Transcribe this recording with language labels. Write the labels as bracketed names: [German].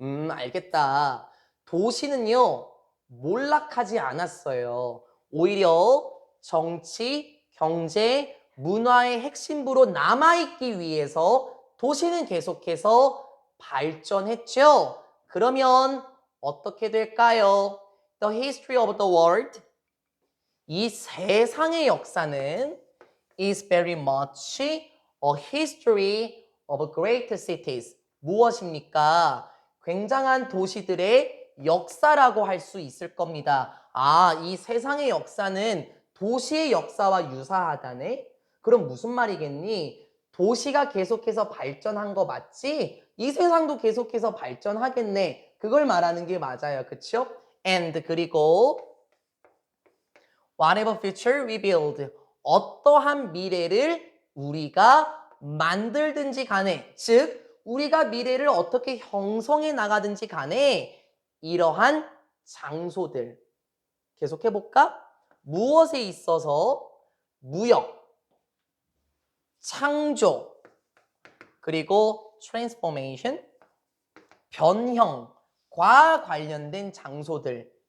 [Korean] 알겠다. 도시는요, 몰락하지 않았어요. 오히려 정치, 경제, 문화의 핵심부로 남아있기 위해서 도시는 계속해서 발전했죠. 그러면 어떻게 될까요? [English] The history of the world. [Korean] 이 세상의 역사는 [English] is very much a history of great cities. [Korean] 무엇입니까? 굉장한 도시들의 역사라고 할 수 있을 겁니다. 아, 이 세상의 역사는 도시의 역사와 유사하다네? 그럼 무슨 말이겠니? 도시가 계속해서 발전한 거 맞지? 이 세상도 계속해서 발전하겠네. 그걸 말하는 게 맞아요. 그쵸? [English] And [Korean] 그리고 [English] whatever future we build. [Korean] 어떠한 미래를 우리가 만들든지 간에, 즉 우리가 미래를 어떻게 형성해 나가든지 간에 이러한 장소들 계속해볼까? 무엇에 있어서 무역, 창조, 그리고 transformation, 변형과 관련된 장소들.